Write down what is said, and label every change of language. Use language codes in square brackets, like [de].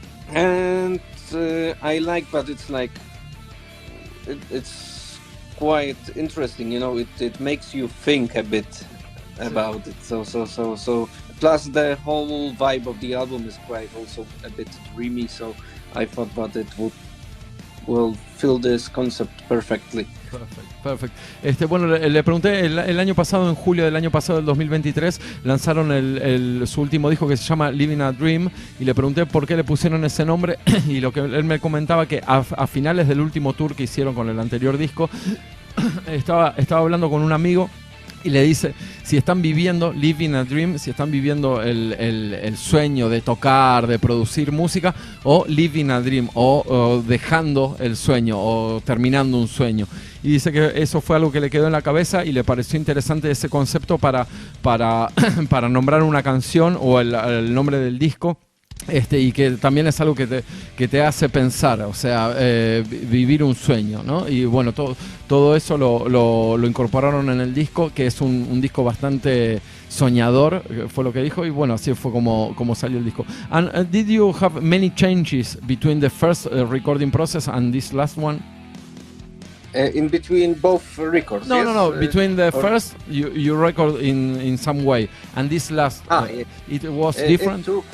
[en] And I like that it's like it's quite interesting, it makes you think a bit about it. So plus the whole vibe of the album is quite also a bit dreamy, so I thought that it will fill this concept perfectly. Perfect. [es] Bueno, le pregunté, el año pasado, en julio del año pasado, del 2023, lanzaron su último disco que se llama Living a Dream, y le pregunté por qué le pusieron ese nombre, y lo que él me comentaba que a finales del último tour que hicieron con el anterior disco, estaba hablando con un amigo y le dice si están viviendo Living a Dream, si están viviendo el sueño de tocar, de producir música, o Living a Dream, o dejando el sueño, o terminando un sueño. Y dice que eso fue algo que le quedó en la cabeza y le pareció interesante ese concepto para nombrar una canción o el nombre del disco. Y que también es algo que te hace pensar, o sea, vivir un sueño, ¿no? Y bueno, todo eso lo incorporaron en el disco, que es un disco bastante soñador, fue lo que dijo, y bueno, así fue como salió el disco. [en] And did you have many changes between the first recording process and this last one? In between both records? No. Between the first, you record in some way, and this last, it was different?